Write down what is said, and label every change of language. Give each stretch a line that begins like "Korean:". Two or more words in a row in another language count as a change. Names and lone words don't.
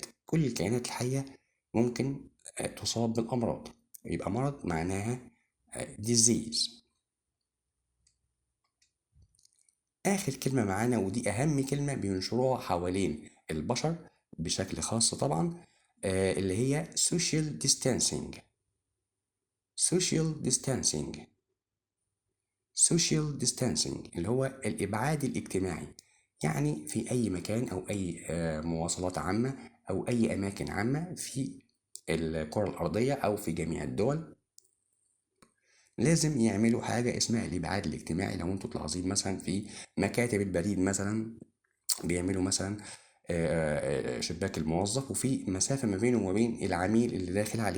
Arabic: كل الكائنات الحية ممكن تصاب بالأمراض، يبقى مرض معناها disease. آخر كلمة معانا ودي أهم كلمة بينشروها حوالين البشر بشكل خاص طبعا، اللي هي
English: social distancing. social distancing social distancing
Arabic: اللي هو الإبعاد الاجتماعي. يعني في أي مكان أو أي مواصلات عامة أو أي أماكن عامة في الكرة الأرضية أو في جميع الدول لازم يعملوا حاجة اسمها الإبعاد الاجتماعي. لو انتوا تلاحظين مثلا في مكاتب البريد مثلا بيعملوا مثلا شباك الموظف وفي مسافة ما بينه وما بين العميل اللي داخل عليه.